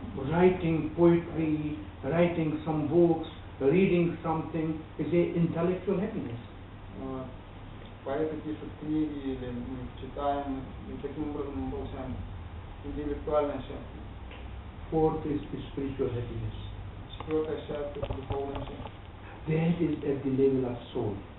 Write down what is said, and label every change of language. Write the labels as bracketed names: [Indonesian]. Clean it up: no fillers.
[English] Writing poetry, writing some books, reading something is a intellectual happiness. [Russian] Поэты пишут книги или мы читаем, и таким образом мы получаем интеллектуальное счастье. [English] Fourth is spiritual happiness. [Russian] Четвертое счастье – это духовное счастье. [English] That is at the level of soul.